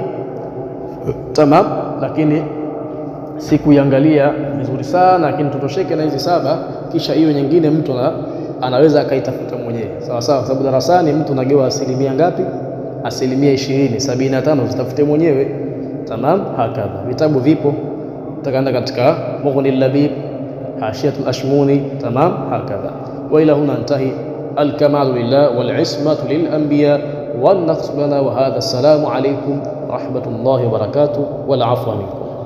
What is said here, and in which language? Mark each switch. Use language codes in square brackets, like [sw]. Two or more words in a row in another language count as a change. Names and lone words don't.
[sw] Tamam, lakini sikuiangalia vizuri sana, lakini tutosheke na hizi 7, kisha hiyo nyingine mtu anaweza akaitafuta mwenyewe. Sawa sawa, sababu darasani mtu anagewa asilimia ngapi? Asilimia 20, 75 zitafute mwenyewe. [ar] تمام هكذا. [sw] Vitabu vipo, utakaenda katika Mughni al-Labib, Hashiyatul Ashmuni. [ar] تمام هكذا. وإلى هنا انتهى. الكمال لله والعصمة للأنبياء والنقص لنا وهذا. السلام عليكم ورحمة الله وبركاته والعفو منكم.